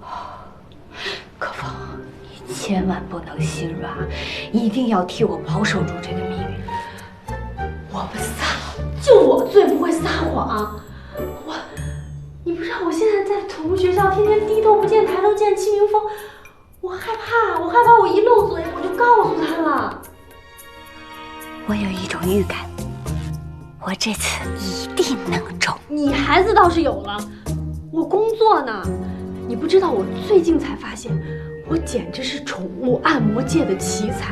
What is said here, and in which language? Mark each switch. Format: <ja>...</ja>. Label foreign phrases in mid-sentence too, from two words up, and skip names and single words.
<zh>可芳，你千萬不能心軟，一定要替我保守住這個秘密。我不撒，就我最不會撒謊。你不知道我現在在寵物學校，天天低頭不見抬頭見戚明峰，我害怕我一漏嘴我就告訴他了。我有一種預感。我這次一定能中。你孩子倒是有了，我工作呢。你不知道，我最近才發現，我簡直是寵物按摩界的奇才。</zh>